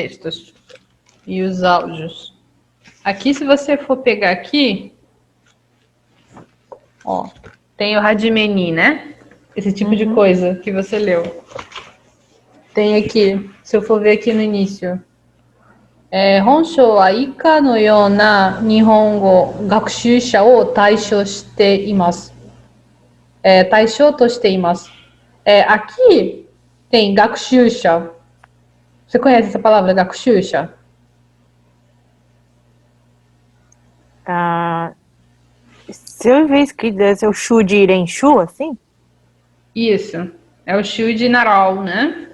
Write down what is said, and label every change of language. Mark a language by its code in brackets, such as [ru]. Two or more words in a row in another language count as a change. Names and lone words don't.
[pt] textos e os áudios. Aqui, se você for pegar aqui, Ó, tem o Hajime, né? Esse tipo de coisa que você leu. Tem aqui, se eu for ver aqui no início. [ja] 本書 は 以下 の よう な 日本語 学習者 を 対象 して います. 対象 と して います. [pt] Aqui tem gakushūsha. Você conhece essa palavra, gakushūsha? Se eu ver escrito, deve ser o Shu de Irenshu, assim? Isso. É o Shu de Narau, né?